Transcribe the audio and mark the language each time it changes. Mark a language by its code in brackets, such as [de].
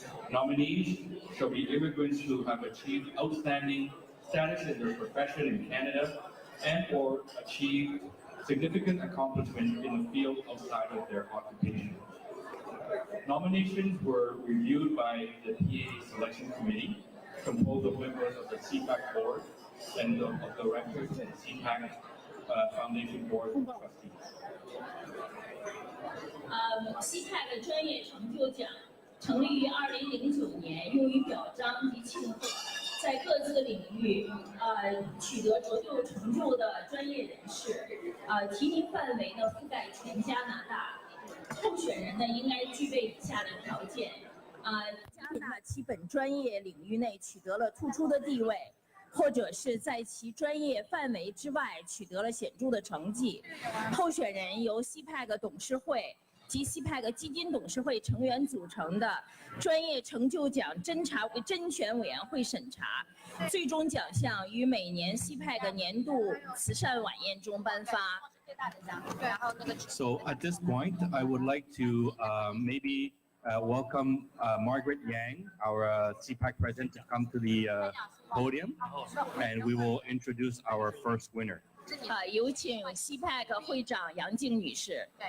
[en] Nominees shall be immigrants who have achieved outstanding status in their profession in Canada and or achieved significant accomplishment in the field outside of their occupation. Nominations were reviewed by the PA Selection Committee, composed of members of the CPAC Board and of directors and CPAC Foundation Board of Trustees. [zh] CPAC 专业成就奖成立于2009年，用于表彰及庆贺在各自领域取得卓越成就的专业人士。提名范围呢覆盖全加拿大。候选人呢应该具备以下的条件：加拿大其本专业领域内取得了突出的地位，或者是在其专业范围之外取得了显著的成绩。候选人由 CPAC 董事会及 CPAC 基金董事会成员组成的专业成就奖甄选委员会审查，最终奖项于每年 CPAC 年度慈善晚宴中颁发。 [en] So at this point, I would like to maybe welcome Margaret Yang, our CPAC president, to come to the podium, and we will introduce our first winner. [zh] 有请 CPAC 会长杨静女士。